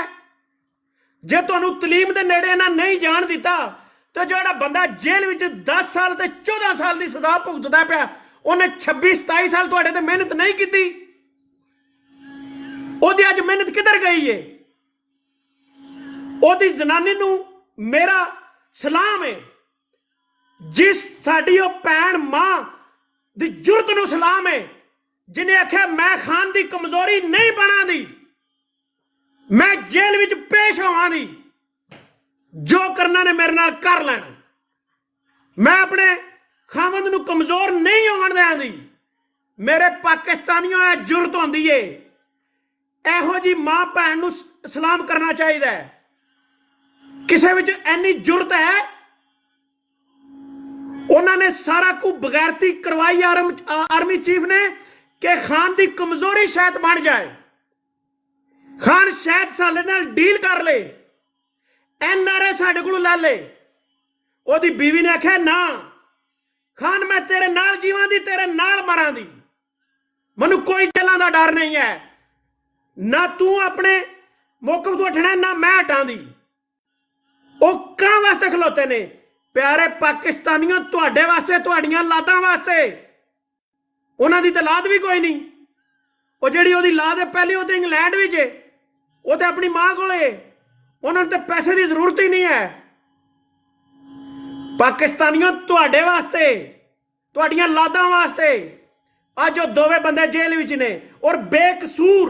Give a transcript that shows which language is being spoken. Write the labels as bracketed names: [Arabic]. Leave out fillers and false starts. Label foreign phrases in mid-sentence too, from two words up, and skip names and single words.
[Punjabi] ਜੇ ਤੁਹਾਨੂੰ ਤਲੀਮ ਦੇ ਨੇੜੇ ਨਾ ਨਹੀਂ ਜਾਣ ਦਿੱਤਾ ਤੇ ਜਿਹੜਾ ਬੰਦਾ ਜੇਲ੍ਹ ਵਿੱਚ 10 ਸਾਲ ਤੇ 14 ਸਾਲ ਦੀ ਸਜ਼ਾ ਭੁਗਤਦਾ ਪਿਆ, ਉਹਨੇ 26-27 ਸਾਲ ਤੁਹਾਡੇ ਤੇ ਮਿਹਨਤ ਨਹੀਂ ਕੀਤੀ, ਉਹਦੀ ਅੱਜ ਮਿਹਨਤ ਕਿੱਧਰ ਗਈ ਏ? ਉਹਦੀ ਜ਼ਨਾਨੀ ਨੂੰ ਮੇਰਾ ਸਲਾਮ ਹੈ, ਜਿਸ ਸਾਡੀ ਉਹ ਭੈਣ ਮਾਂ ਦੀ ਜੁਰਤ ਨੂੰ ਸਲਾਮ ਹੈ, ਜਿਹਨੇ ਆਖਿਆ ਮੈਂ ਖਾਨ ਦੀ ਕਮਜ਼ੋਰੀ ਨਹੀਂ ਬਣਾ ਦੀ, ਮੈਂ ਜੇਲ੍ਹ ਵਿਚ ਪੇਸ਼ ਹੋਵਾਂ ਦੀ, ਜੋ ਕਰਨਾ ਨੇ ਮੇਰੇ ਨਾਲ ਕਰ ਲੈਣਾ, ਮੈਂ ਅਪਣੇ ਖਾਵੰਦ ਨੂੰ ਕਮਜ਼ੋਰ ਨਹੀਂ ਹੋਵਣ ਦੇਂ ਦੀ। ਮੇਰੇ ਪਾਕਿਸਤਾਨੀਓ ਯੇ ਜੁਰਤ ਹੋਂਦੀ ਹੈ, ਇਹੋ ਜੀ ਮਾਂ ਭੈਣ ਨੂੰ ਸਲਾਮ ਕਰਨਾ ਚਾਹੀਦਾ। ਕਿਸੇ ਵਿਚ ਇੰਨੀ ਜੁਰਤ ਹੈ? ਉਨ੍ਹੋਂ ਨੇ ਸਾਰਾ ਕੁਛ ਬੇਗ਼ੈਰਤੀ ਕਰਵਾਈ ਆਰਮੀ ਚੀਫ਼ ਨੇ ਕਿ [Urdu] خان کی کمزوری شاید بن جائے, [Punjabi] ਖ਼ਾਨ ਸ਼ਾਇਦ ਸਾਲੇ ਨਾਲ ਡੀਲ ਕਰ ਲੈ, NRA ਸਾਡੇ ਕੋਲੋਂ ਲੈ ਲੈ। ਓਦੀ ਬੀਵੀ ਨੇ ਆਖਿਆ ਨਾ ਖ਼ਾਨ ਮੈਂ ਤੇਰੇ ਨਾਲ ਜੀਵਾਂ ਦੀ, ਤੇਰੇ ਨਾਲ ਮਰਾਂ ਦੀ, ਮੈਨੂੰ ਕੋਈ ਜੇਲ੍ਹਾਂ ਦਾ ਡਰ ਨਹੀਂ ਹੈ, ਨਾ ਤੂੰ ਅਪਣੇ ਮੌਕਫ਼ ਤੋਂ ਉਠਣਾ ਨਾ ਮੈਂ ਹਟਾਂ ਦੀ। ਓ ਕਾਂ ਵਾਸਤੇ ਖਲੋਤੇ ਨੇ? ਪਿਆਰੇ ਪਾਕਿਸਤਾਨੀਓ, ਤੁਹਾਡੇ ਵਾਸਤੇ, ਤੁਹਾਡੀਆਂ ਲਾਦਾਂ ਵਾਸਤੇ। ਉਨ੍ਹਾਂ ਦੀ ਤਾਂ ਲਾਦ ਭੀ ਕੋਈ ਨਹੀਂ, ਉਹ ਜਿਹੜੀ ਉਹਦੀ ਲਾਦ ਹੈ ਪਹਿਲੇ ਉਹ ਤੇ ਇੰਗਲੈਂਡ ਵਿੱਚ ਹੈ, ਉਹ ਤੇ ਆਪਣੀ ਮਾਂ ਕੋਲੇ, ਉਹਨਾਂ ਨੂੰ ਤੇ ਪੈਸੇ ਦੀ ਜ਼ਰੂਰਤ ਹੀ ਨਹੀਂ ਹੈ। ਪਾਕਿਸਤਾਨੀਓ, ਤੁਹਾਡੇ ਵਾਸਤੇ, ਤੁਹਾਡੀਆਂ ਲਾਦਾਂ ਵਾਸਤੇ ਅੱਜ ਉਹ ਦੋਵੇਂ ਬੰਦੇ ਜੇਲ੍ਹ ਵਿੱਚ ਨੇ ਔਰ ਬੇਕਸੂਰ।